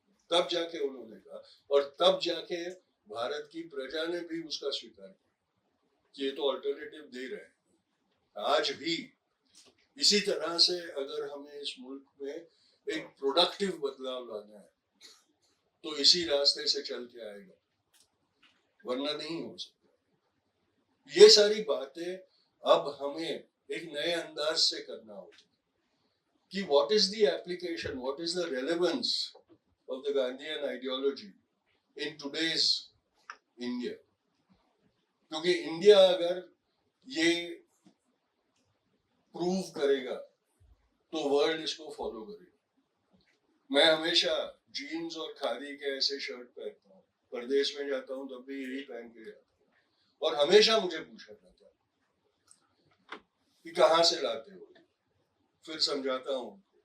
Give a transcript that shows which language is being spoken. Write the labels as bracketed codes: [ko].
[hi] तब जाके उन्होंने कहा और तब जाके भारत की प्रजा ने भी उसका स्वीकार किया कि ये तो अल्टरनेटिव दे रहे हैं। आज भी इसी तरह से अगर हमें इस मुल्क में एक प्रोडक्टिव बदलाव लाना है तो इसी रास्ते से चल के आएगा, वरना नहीं हो सकता। ये सारी बातें अब हमें एक नए अंदाज से करना होगा कि [en] what is the application, what is the relevance of the Gandhian ideology in today's India. [hi] क्योंकि इंडिया अगर ये प्रूव करेगा तो वर्ल्ड इसको फॉलो करेगा। मैं हमेशा जीन्स और खादी के ऐसे शर्ट पहनता हूँ, प्रदेश में जाता हूँ तब भी यही पहन के जाता हूँ, और हमेशा मुझे पूछा जाता है कि कहाँ से लाते हो, फिर समझाता हूँ।